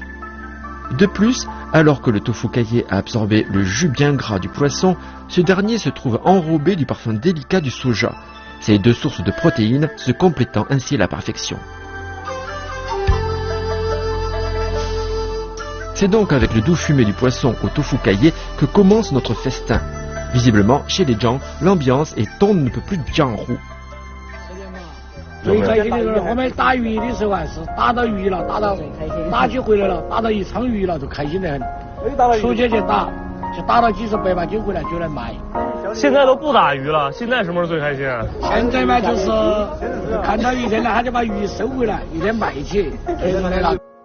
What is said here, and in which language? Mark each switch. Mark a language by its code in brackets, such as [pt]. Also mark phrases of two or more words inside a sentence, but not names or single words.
[fr] De plus, alors que le tofu caillé a absorbé le jus bien gras du poisson, ce dernier se trouve enrobé du parfum délicat du soja, ces deux sources de protéines se complétant ainsi à la perfection. C'est donc avec le doux fumé du poisson au tofu caillé que commence notre festin. Visiblement, chez les gens, l'ambiance est on ne peut plus Jianru. [zh] 最开心的是我们打鱼的时候啊，是打到鱼了，打起回来了，打到一仓鱼了，就开心得很。出去去打，就打到几十100把斤回来就来卖。现在都不打鱼了，现在什么时候最开心啊？现在嘛，就是看到一天了，他就把鱼收回来，一天卖起，就是那个。